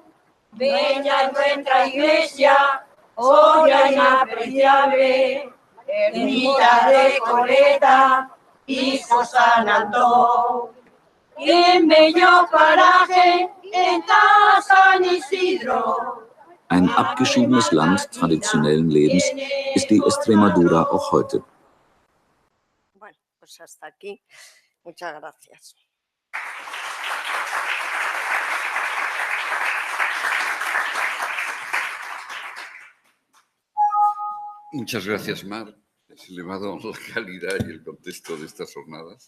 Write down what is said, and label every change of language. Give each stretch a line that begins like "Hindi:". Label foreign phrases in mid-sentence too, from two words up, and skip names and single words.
Spanish: Bella es nuestra iglesia, joya inapreciable, ermita de Coleta y San Antón. Y en bello paraje está San Isidro.
German: Ein abgeschiedenes Land traditionellen Lebens ist die Extremadura auch heute.
Spanish: Bueno, pues hasta aquí. Muchas gracias. Muchas gracias, Mar. Has elevado la calidad y el contexto de estas jornadas